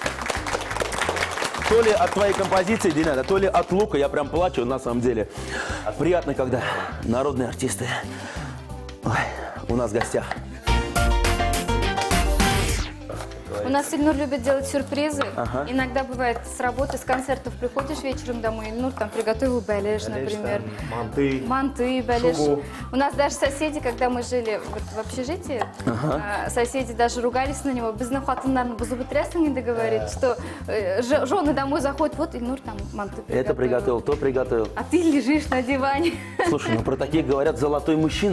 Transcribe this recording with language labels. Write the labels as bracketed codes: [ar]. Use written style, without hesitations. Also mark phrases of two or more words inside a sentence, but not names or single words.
[ru] То ли от твоей композиции, Динара, то ли от лука, я прям плачу на самом деле. Приятно, когда народные артисты у нас в гостях. У нас Ильнур любит делать сюрпризы. Ага. Иногда бывает с работы, с концертов приходишь вечером домой, Ильнур там приготовил бәлеш, например. Манты. Манты, бәлеш. Шугу. У нас даже соседи, когда мы жили вот в общежитии, соседи даже ругались на него. [tt] Біздің қатындарны бұзып бітіресің енді [ru] говорит, что жены домой заходят, вот Ильнур там манты приготовил. Это приготовил, то приготовил. А ты лежишь на диване. Слушай, ну про таких говорят золотой мужчина.